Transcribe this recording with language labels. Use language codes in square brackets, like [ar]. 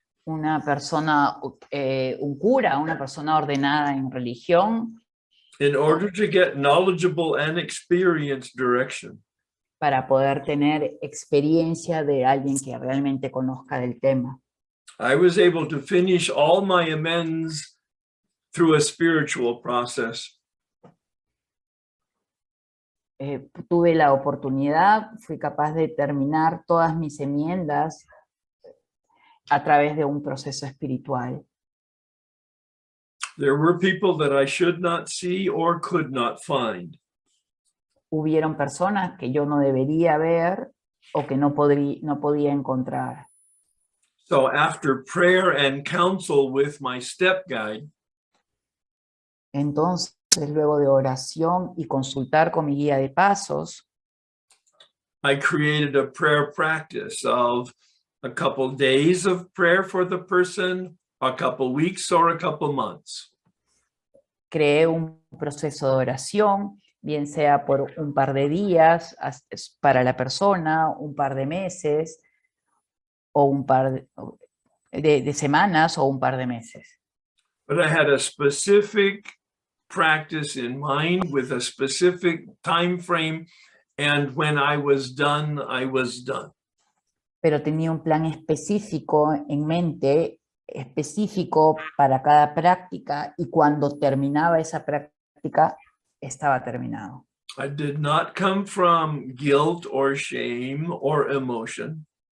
[es] una persona, un cura, una persona ordenada en religión, [en] in order to get knowledgeable and experienced direction. [es] para poder tener experiencia de alguien que realmente conozca del tema. [en] I was able to finish all my amends through a spiritual process. [es] Tuve la oportunidad, fui capaz de terminar todas mis enmiendas a través de un proceso espiritual. [en] There were people that I should not see or could not find. [es] Hubieron personas que yo no debería ver o que no podía encontrar. [en] So after prayer and counsel with my step guide, [es] Entonces, luego de oración y consultar con mi guía de pasos, [en] I created a prayer practice of a couple days of prayer for the person, a couple weeks, or a couple months. [es] creé un proceso de oración, bien sea por un par de días para la persona, un par de meses, o un par de semanas o un par de meses. [en] But I had a specific practice in mind with a specific time frame, and when I was done, I was done. [es] Pero tenía un plan específico en mente, específico para cada práctica, y cuando terminaba esa práctica, estaba terminado. [en] I did not come from guilt or shame or emotion.